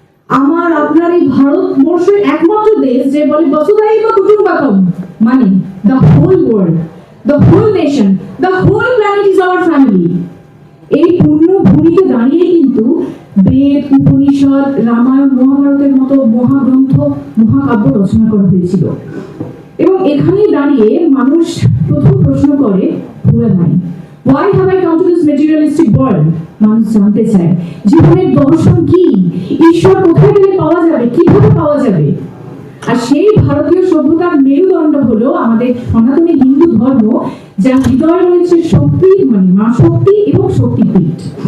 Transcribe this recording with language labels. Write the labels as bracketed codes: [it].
[bn] আমার আপনার এই ভারতবর্ষের একমাত্র দেশ যে বলে বসুধৈব কুটুম্বকম, মানে [en] The whole world, the whole nation, the whole planet is our family. [bn] এই পূর্ণ ভূমিতে দাঁড়িয়ে কিন্তু বেদ, উপনিষদ, রামায়ণ, মহাভারতের মতো মহাগ্রন্থ, মহাকাব্য রচনা করা হয়েছিল এবং এখানেই দাঁড়িয়ে মানুষ প্রথম প্রশ্ন করে, [en] who am I? Why have I come to this materialistic world? [bn] মানুষ জানতে চায় জীবনের দর্শন কি, ঈশ্বর কোথায় গেলে পাওয়া যাবে, কিভাবে পাওয়া যাবে। আর সেই ভারতীয় সভ্যতার মেরুদণ্ড হলো আমাদের সনাতনী হিন্দু ধর্ম, যার হৃদয় রয়েছে শক্তি, মানে মা শক্তি এবং শক্তিপীঠ।